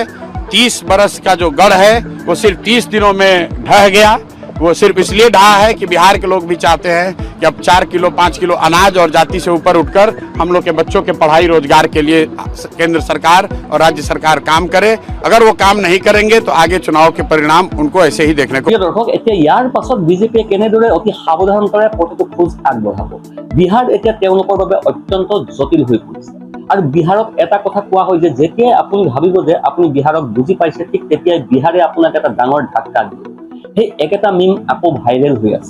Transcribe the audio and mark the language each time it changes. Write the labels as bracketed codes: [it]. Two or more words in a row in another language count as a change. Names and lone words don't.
[hi] 30 बरस का जो गढ़ है वो सिर्फ 30 दिनों में ढह गया। वो सिर्फ इसलिए ढहा है कि बिहार के लोग भी चाहते हैं कि अब 4 किलो 5 किलो अनाज और जाति से ऊपर उठकर हम लोग के बच्चों के पढ़ाई रोजगार के लिए केंद्र सरकार और राज्य सरकार काम करे। अगर वो काम नहीं करेंगे तो आगे चुनाव के परिणाम उनको ऐसे ही देखने को। [as] দৰ্শক, এতিয়া ইয়াৰ পাছত বিজেপিয়ে কেনেদৰে অতি সাৱধানতাৰে প্ৰতিটো খোজ আগবঢ়াব। বিহাৰ এতিয়া তেওঁলোকৰ বাবে অত্যন্ত জটিল হৈ পৰিছে। আৰু বিহাৰত এটা কথা কোৱা হয় যে যেতিয়াই আপুনি ভাবিব যে আপুনি বিহাৰক বুজি পাইছে ঠিক তেতিয়াই বিহাৰে আপোনাক এটা ডাঙৰ ধাক্কা দিয়ে। সেই একেটা মিম আকৌ ভাইৰেল হৈ আছে।